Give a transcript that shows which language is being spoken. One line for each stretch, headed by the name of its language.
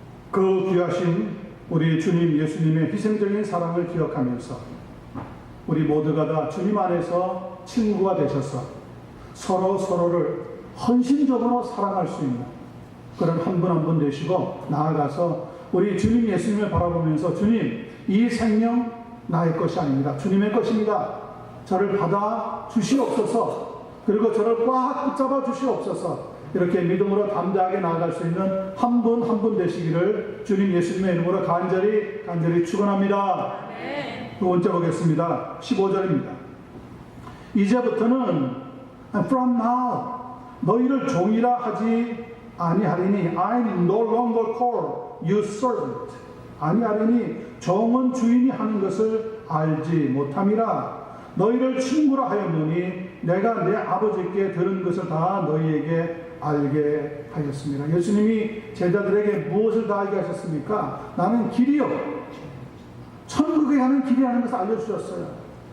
Korean: 그 귀하신 우리 주님 예수님의 희생적인 사랑을 기억하면서 우리 모두가 다 주님 안에서 친구가 되셔서 서로를 헌신적으로 사랑할 수 있는 그런 한 분 한 분 되시고, 나아가서 우리 주님 예수님을 바라보면서 주님, 이 생명 나의 것이 아닙니다. 주님의 것입니다. 저를 받아 주시옵소서. 그리고 저를 꽉 붙잡아 주시옵소서. 이렇게 믿음으로 담대하게 나아갈 수 있는 한 분 한 분 되시기를 주님 예수님의 이름으로 간절히 축원합니다. 두 번째 보겠습니다. 15절입니다. 이제부터는
English: from now
Korean: 너희를 종이라 하지 아니하리니
English: I no longer call you servant.
Korean: 아니하리니 종은 주인이 하는 것을 알지 못함이라. 너희를 친구라 하였노니 내가 내 아버지께 들은 것을 다 너희에게 알게 하였습니다. 예수님이 제자들에게 무엇을 다 알게 하셨습니까? 나는 길이요 천국에 가는 길이라는 것을 알려주셨어요.